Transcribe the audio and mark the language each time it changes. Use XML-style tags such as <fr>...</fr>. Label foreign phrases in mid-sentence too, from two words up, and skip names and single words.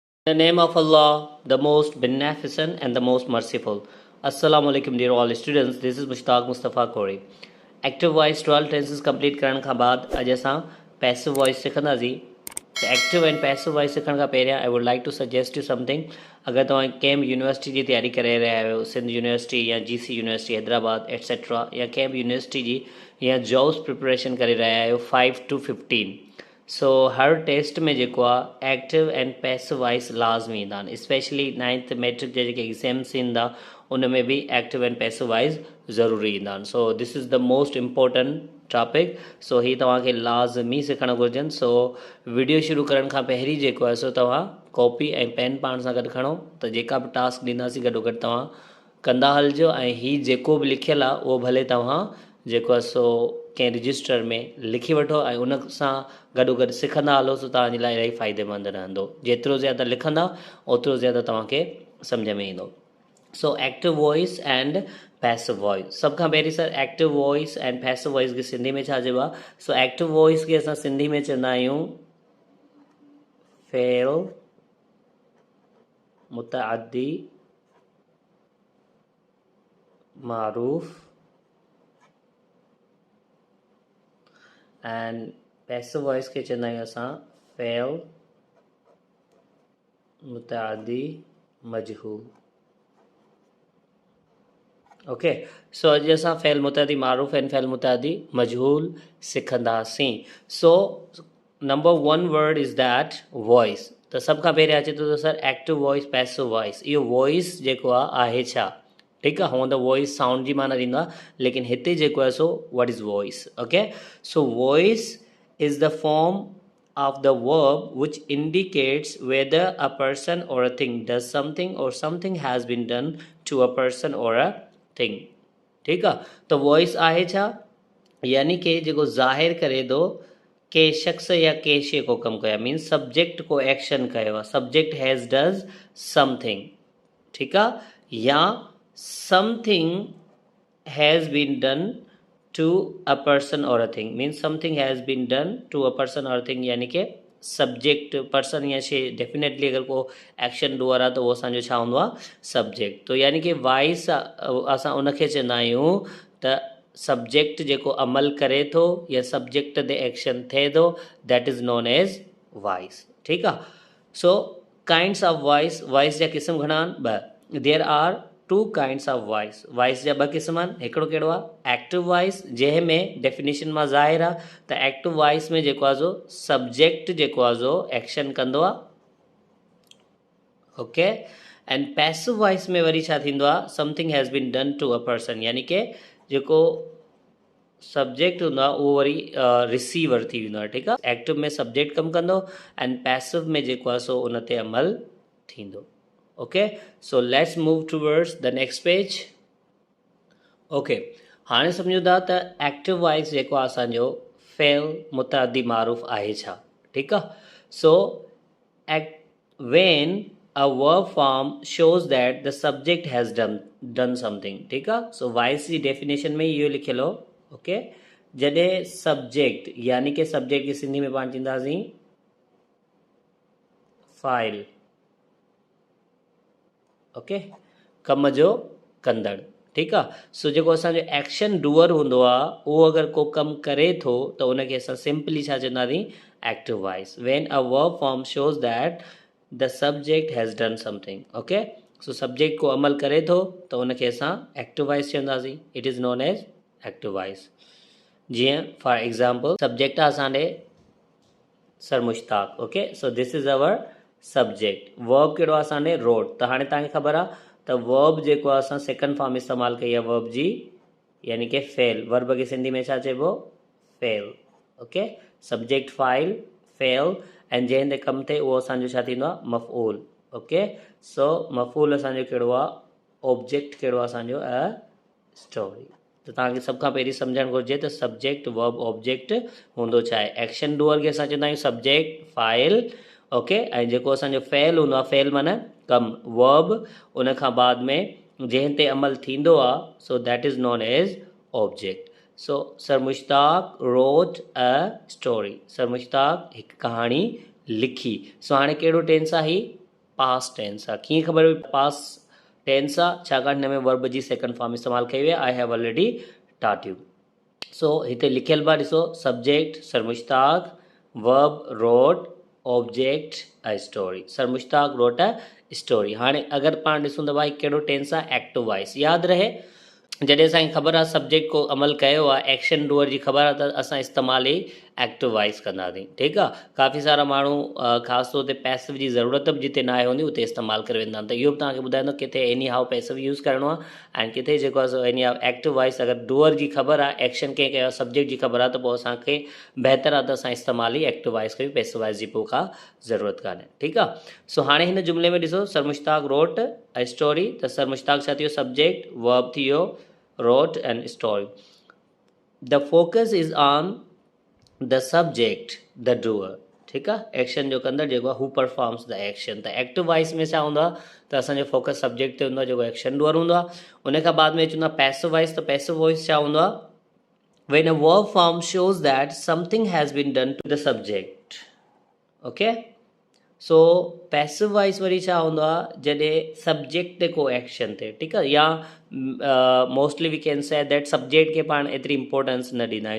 <en>the name of Allah, the most beneficent and the most merciful. Assalamu alaikum dear all students. This is Mushtaq Mustafa Kori. Active voice 12 tenses complete</en> <sd>करण खां बाद अॼु असां</sd> <en>passive voice</en> <sd>सिखंदासीं.</sd> <en>active and passive voice</en> <sd>सिखण खां पहिरियां</sd> <en>I would like to suggest you something.</en> <sd>अगरि तव्हां कंहिं बि यूनिवर्सिटी जी तयारी करे रहिया आहियो, सिंध यूनिवर्सिटी या GC यूनिवर्सिटी हैदराबाद एटसेट्रा, या कंहिं बि यूनिवर्सिटी जी या</sd> <en>jobs preparation</en> <sd>करे रहिया आहियो 5 to 15, सो हर टेस्ट में जेको आहे</sd> <en>active and passive voice</en> <sd>लाज़मी ईंदा आहिनि. स्पेशली 9th मैट्रिक जा जेके एग्ज़ाम्स ईंदा उन में बि</sd> <en>active and passive voice</en> <sd>ज़रूरी ईंदा आहिनि.</sd> <en>so this is the most important topic.</en> <sd>सो ही तव्हांखे लाज़मी सिखणु घुरिजनि. सो वीडियो शुरू करण खां पहिरीं जेको आहे सो तव्हां कॉपी ऐं पेन पाण सां गॾु खणो, त जेका बि टास्क ॾींदासीं गॾोगॾु तव्हां कंदा हलिजो. ऐं हीउ जेको बि लिखियलु आहे उहो भले तव्हां जेको आहे सो कंहिं रजिस्टर में लिखी वठो ऐं उन सां गॾोगॾु सिखंदा हलो. सो तव्हांजे लाइ इलाही फ़ाइदेमंद रहंदो. जेतिरो ज़्यादा लिखंदा ओतिरो ज़्यादा तव्हांखे सम्झ में ईंदो.</sd> <en>so active voice and passive voice.</en> <sd>सब खां पहिरीं सर</sd> <en>active voice and passive voice</en> <sd>खे सिंधी में छा चइबो आहे? सो</sd> <en>active voice</en> <sd>खे असां सिंधी में चवंदा आहियूं फ़ेल मुतअद्दी मारूफ़, एंड</sd> <en>passive voice</en> <sd>के चवंदा आहियूं असां फ़ेल मुतअद्दी मजहूल. ओके, सो अॼु असां फ़ेल मुतअद्दी मारूफ़ एंड फ़ेल मुतअद्दी मजहूल सिखंदासीं.</sd> <en>so number 1 word is that voice.</en> <sd>त सभ खां पहिरियों अचे थो त सर</sd> <en>active voice passive voice.</en> <sd>इहो वॉइस जेको आहे छा? ठीकु आहे, हूअं त वॉइस साउंड जी माना ॾींदो आहे, लेकिन हिते जेको आहे सो</sd> <en>what is voice. okay, so voice is the form of the verb which indicates whether a person or a thing does something or something has been done to a person or a thing.</en> <hi>ठीक है,</hi> <sd>तो वॉइस आहे छा? यानी कि जेको ज़ाहिर करे थो के शख्स या के शइ को कमु कयो,</sd> <en>means subject</en> <sd>को एक्शन कयो आहे.</sd> <en>subject has does something,</en> <sd>ठीकु आहे,</sd> <en>या something has been done to a person or a thing, means something has been done to a person or a thing.</en> <sd>यानी कि</sd> <en>subject person</en> <sd>या शइ डेफिनेटली अगर को</sd> <en>action doer</en> <sd>आहे त उहो असांजो छा हूंदो आहे? सब्जेक्ट. तो यानी कि वॉइस असां उनखे चवंदा आहियूं त सब्जेक्ट जेको अमल करे थो या सब्जेक्ट ते एक्शन थिए थो,</sd> <en>that is known as voice.</en> <sd>ठीकु आहे.</sd> <en>so kinds of voice.</en> <sd>वॉइस जा क़िस्म घणा आहिनि? ॿ.</sd> <en>there are 2 kinds of voice.</en> <sd>वॉइस जा 2 क़िस्म आहिनि. हिकिड़ो कहिड़ो आहे?</sd> <en>active voice,</en> <sd>जंहिं में डेफिनेशन मां ज़ाहिर आहे त</sd> <en>active voice</en> <sd>में जेको आहे सो सब्जेक्ट जेको आहे सो एक्शन कंदो आहे. ओके, एंड</sd> <en>passive voice</en> <sd>में वरी छा थींदो आहे?</sd> <en>something has been done to a person,</en> <sd>यानी कि जेको सब्जेक्ट हूंदो आहे उहो वरी रिसीवर थी वेंदो आहे. ठीकु आहे. एक्टिव में सब्जेक्ट कमु कंदो एंड पैसिव में जेको आहे सो उन ते अमल थींदो.</sd> <en>Okay, so let's move towards the next page.</en> <sd>Okay, हाणे सम्झो था त</sd> <en>active voice</en> <sd>जेको आहे असांजो फ़ेल मुतअद्दी मारूफ़ आहे छा? ठीकु आहे.</sd> <en>सो when a verb form shows that the subject has done something.</en> <sd>ठीकु आहे. सो वॉइस जी डेफिनेशन में इहो लिखियलु हो. ओके, जॾहिं सब्जेक्ट, यानी कि सब्जेक्ट जी सिंधी में पाण चवंदासीं फाइल. ओके, कम जो कंदड़. ठीकु आहे. सो जेको असांजो</sd> <en>action doer</en> <sd>हूंदो आहे उहो अगरि को कमु करे थो त उनखे असां सिंपली छा चवंदासीं?</sd> <en>active voice. when a verb form shows that the subject has done something.</en> <sd>ओके, सो सब्जेक्ट को अमल करे थो त उनखे असां</sd> <en>active voice</en> <sd>चवंदासीं.</sd> <en>it is known as active voice.</en> <sd>जीअं</sd> <en>for example subject</en> <sd>आहे असांजे सर मुश्ताक.</sd> <en>okay, so this is our subject.</en> <sd>वर्ब कहिड़ो आहे असांजे? रोड. त हाणे तव्हांखे ख़बर आहे त वर्ब जेको आहे असां</sd> <en>second form</en> <sd>इस्तेमालु कई आहे वर्ब जी, यानी कि फ़ेल. वर्ब खे सिंधी में छा चइबो? फ़ेल. ओके, सब्जेक्ट फाइल, फ़ेल, ऐं जंहिं ते कमु थिए उहो असांजो छा थींदो आहे? मफ़ऊल. ओके, सो मफ़ऊल असांजो कहिड़ो आहे? ऑब्जेक्ट कहिड़ो आहे असांजो?</sd> <en>a story.</en> <sd>त तव्हांखे सभ खां पहिरीं सम्झणु घुरिजे त</sd> <en>subject verb object</en> <sd>हूंदो छा आहे.</sd> <en>action doer</en> <sd>खे असां चवंदा आहियूं सब्जेक्ट फाइल. ओके, ऐं जेको असांजो फ़ेल हूंदो आहे, फ़ेल माना कमु, वर्ब, उन खां बाद में जंहिं ते अमल थींदो आहे,</sd> <en>so that is known as object. so Sir Mushtaq wrote a story.</en> <sd>सर मुश्ताक हिकु कहाणी लिखी. सो हाणे कहिड़ो टेंस आहे?</sd> <en>past tense</en> <sd>आहे। कीअं ख़बर हुई</sd> <en>past tense</en> <sd>आहे? छाकाणि हिन में वर्ब जी</sd> <en>second form</en> <sd>इस्तेमालु कई वई आहे,</sd> <en>I have already taught you.</en> <sd>सो हिते लिखियल बा ॾिसो, सब्जेक्ट सरमुश्ताक,</sd> <en>verb wrote, object a story. Sir Mushtaq wrote a story.</en> <sd>हाणे अगरि पाण ॾिसूं त भाई कहिड़ो टेंस आहे?</sd> <en>active voice.</en> <sd>यादि रहे जॾहिं असांखे ख़बर आहे सब्जेक्ट को अमल कयो आहे,</sd> <en>action doer</en> <sd>जी ख़बर आहे, त असां इस्तेमालु ई</sd> <en>active voice</en> <sd>कंदासीं। ठीकु आहे। काफ़ी सारा माण्हू ख़ासि तौर ते पैसिव जी ज़रूरत बि जिते न आहे हूंदी उते इस्तेमालु करे वेंदा आहिनि। त इहो बि तव्हांखे ॿुधाईंदो किथे</sd> <en>any how passive use</en> <sd>करिणो आहे ऐं किथे जेको आहे सो</sd> <en>any how active voice.</en> <sd>अगरि डूअर जी ख़बर आहे, एक्शन कंहिं कयो आहे, सब्जेक्ट जी ख़बर आहे, त पोइ असांखे बहितर आहे त असां इस्तेमालु ई</sd> <en>active voice</en> <sd>कयूं,</sd> <en>passive voice</en> <sd>जी पोइ का ज़रूरत कान्हे। ठीकु आहे। सो हाणे हिन जुमिले में ॾिसो,</sd> <en>Sir Mushtaq wrote a story,</en> <sd>त सरमुश्ताक छा थी वियो? सब्जेक्ट, वर्ब थी वियो</sd> <en>wrote and story. The focus is on the subject, the doer.</en> <sd>ठीकु आहे। एक्शन जो कंदड़ जेको आहे हू</sd> <en>performs the action.</en> <sd>त</sd> <en>active voice</en> <sd>में छा हूंदो आहे? त असांजो फोकस सब्जेक्ट ते हूंदो आहे जेको</sd> <en>action doer</en> <sd>हूंदो आहे। उन खां बाद में अचूं था</sd> <en>passive voice.</en> <sd>त</sd> <en>passive voice</en> <sd>छा हूंदो आहे?</sd> <en>when a verb form shows that something has been done to the subject.</en> <sd>okay, सो</sd> <en>passive voice</en> <sd>वरी छा हूंदो आहे? जॾहिं सब्जेक्ट ते को एक्शन थिए। ठीकु आहे। या</sd> <en>mostly we can say that subject</en> <sd>खे पाण एतिरी इंपॉर्टेंस न ॾींदा आहियूं।</sd>